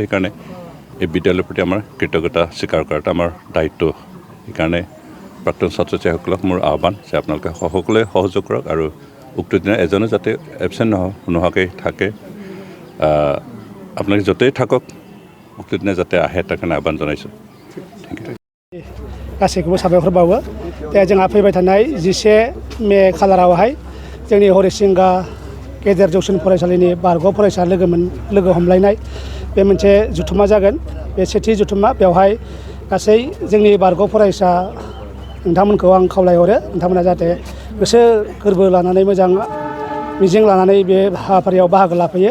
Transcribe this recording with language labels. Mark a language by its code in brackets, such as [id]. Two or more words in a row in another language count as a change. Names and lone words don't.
[as] সেইকাৰণে এই বিদ্যালয়ৰ প্ৰতি আমাৰ কৃতজ্ঞতা স্বীকাৰ কৰাটো আমাৰ দায়িত্ব। সেইকাৰণে প্ৰাক্তন ছাত্ৰ ছাত্ৰীসকলক মোৰ আহ্বান যে আপোনালোকে সকলোৱে সহযোগ কৰক আৰু উক্ত দিনা এজনো যাতে এবচেণ্ট নোহোৱাকৈ থাকে। আপোনালোকে য'তেই থাকক উক্ত দিনা যাতে আহে তাৰ কাৰণে আহ্বান জনাইছোঁ। [brx] गासैखौबो साबायखर बावो। दा जोंहा फैबाय थानाय 11 मे खालारावहाय जोंनि हरिसिंगा गेजेर जौसिन फरायसालिनि बारग' फरायसा लोगो हमलायनाय बे मोनसे जुथुमा जागोन। बे सेथि जुथुमा बेवहाय गासै जोंनि बारग' फरायसा नोंथांमोनखौ आं खावलायहरो, नोंथांमोना जाहाथे गोसो गोरबो लानानै मोजां मिजिं लानानै बे हाबाफारियाव बाहागो लाफैयो।